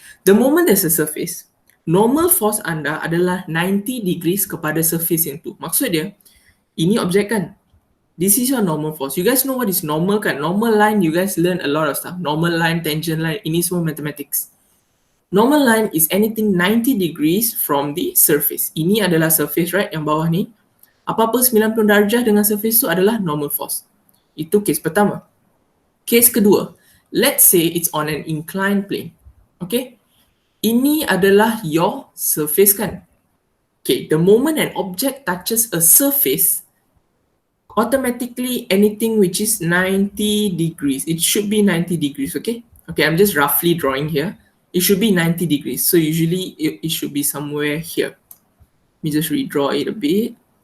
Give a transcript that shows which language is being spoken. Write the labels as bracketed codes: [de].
[en] The moment there's a surface, normal force [ms] anda adalah [en] 90 degrees [ms] kepada [en] surface [ms] yang tu. Maksud dia, ini objek kan? [en] This is your normal force. You guys know what is normal kan? Normal line, you guys learn a lot of stuff. Normal line, tangent line, [ms] ini semua [en] mathematics. Normal line is anything 90 degrees from the surface. [ms] Ini adalah surface, right? Yang bawah ni. Apa-apa 90 darjah dengan surface tu adalah normal force. Itu case pertama. Case kedua, [en] let's say it's on an inclined plane. Okay? [ms] Ini adalah [en] your [ms] surface kan? [en] Okay, the moment an object touches a surface, automatically anything which is 90 degrees, it should be 90 degrees, okay? Okay, I'm just roughly drawing here. It should be 90 degrees. So usually it should be somewhere here. Let me just redraw it a bit.